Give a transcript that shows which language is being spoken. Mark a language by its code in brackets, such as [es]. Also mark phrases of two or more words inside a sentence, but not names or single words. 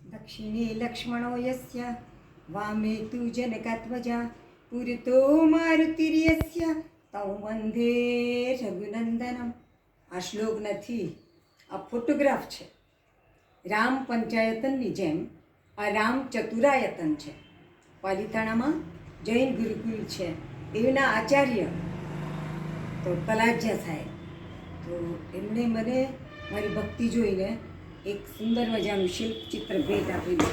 [sa] दक्षिणे लक्ष्मणो यस्य वामे तु जनकात्मजा पुरतो मारुतिर्यस्य तौ वंदे રઘુનંદનમ. [gu] આ શ્લોક નથી, આ ફોટોગ્રાફ છે. રામ પંચાયતનની જેમ આ રામ ચતુરાયતન છે. પાલિતાણામાં જૈન ગુરુકુલ છે, એના આચાર્ય તો તલાજ્યા સાહેબ, તો એમણે મને મારી ભક્તિ જોઈને એક સુંદર મજાનું શિલ્પ ચિત્ર ભેટ આપેલું.